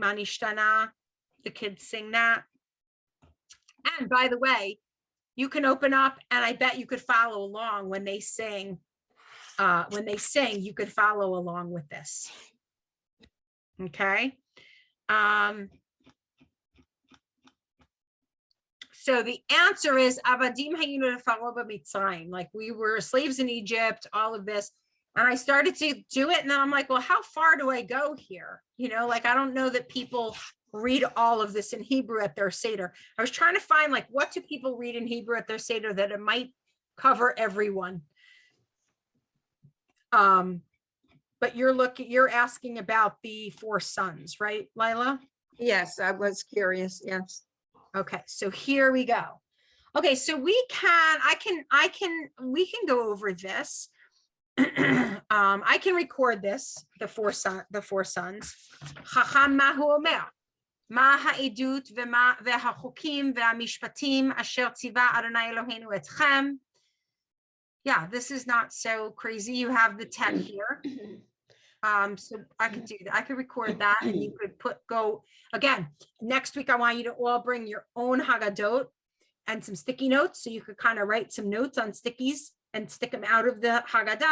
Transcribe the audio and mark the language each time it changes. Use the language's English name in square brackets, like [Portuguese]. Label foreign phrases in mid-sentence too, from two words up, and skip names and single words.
[English] Manishtana, the kids sing that. And by the way, you can open up and I bet you could follow along when they sing. You could follow along with this. Okay. So the answer is [Hebrew] עבדים היינו לפרעה במצרים. [English] Like we were slaves in Egypt, all of this. And I started to do it. And then I'm like, well, how far do I go here? You know, like, I don't know that people read all of this in Hebrew at their Seder. I was trying to find like, what do people read in Hebrew at their Seder that it might cover everyone? But you're asking about the 4 sons, right, Lila? Yes, I was curious. Yes. Okay, so here we go. Okay, so we can go over this. I can record this, the four sons. [Hebrew] חכם מה הוא אומר, מה העדות והחקים והמשפטים אשר צוה אדני אלהינו אתכם. [English] Yeah, this is not so crazy. You have the text here. So I could do that. I could record that and you could go again. Next week, I want you to all bring your own Haggadot and some sticky notes. So you could kind of write some notes on stickies and stick them out of the Haggadah.